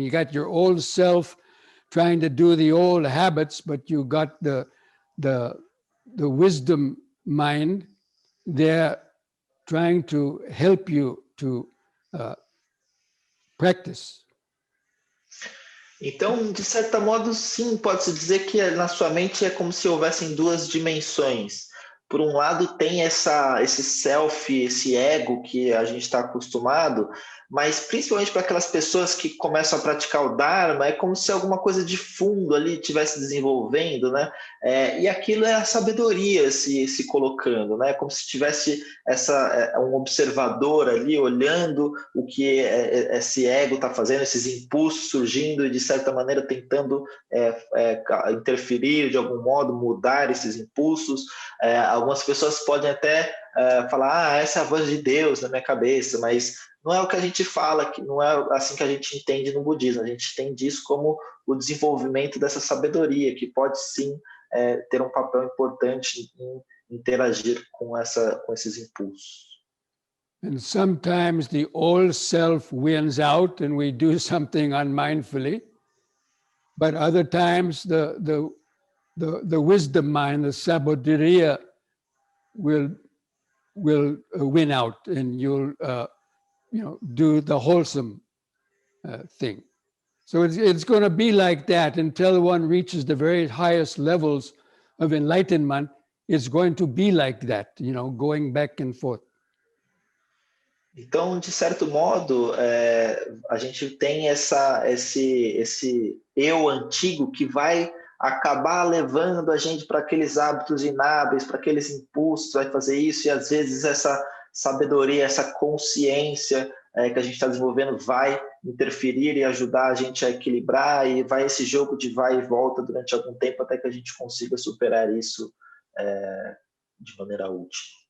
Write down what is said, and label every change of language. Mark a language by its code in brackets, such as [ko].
[en] You got your old self trying to do the old habits, but you got the wisdom mind there trying to help you to practice. [pt] Então, de certo modo, sim, pode-se dizer que na sua mente é como se houvessem duas dimensões. Por um lado, tem esse self, esse ego que a gente está acostumado, mas principalmente para aquelas pessoas que começam a praticar o Dharma, é como se alguma coisa de fundo ali estivesse desenvolvendo, né? E aquilo é a sabedoria se colocando, né? Como se tivesse um observador ali olhando o que esse ego está fazendo, esses impulsos surgindo e, de certa maneira, tentando interferir de algum modo, mudar esses impulsos. Algumas pessoas podem até falar, essa é a voz de Deus na minha cabeça, mas não é o que a gente fala, que não é assim que a gente entende no budismo. A gente entende isso como o desenvolvimento dessa sabedoria, que pode sim ter um papel importante em interagir com esses impulsos. [en] And sometimes the old self wins out and we do something unmindfully, but other times the wisdom mind, the sabiduria, will win out, and you'll do the wholesome thing. So it's going to be like that until one reaches the very highest levels of enlightenment. It's going to be like that, going back and forth. [pt] Então, de certo modo, a gente tem esse eu antigo que vai acabar levando a gente para aqueles hábitos inábeis, para aqueles impulsos, vai fazer isso, e às vezes essa sabedoria, essa consciência que a gente está desenvolvendo vai interferir e ajudar a gente a equilibrar, e vai esse jogo de vai e volta durante algum tempo até que a gente consiga superar isso de maneira útil.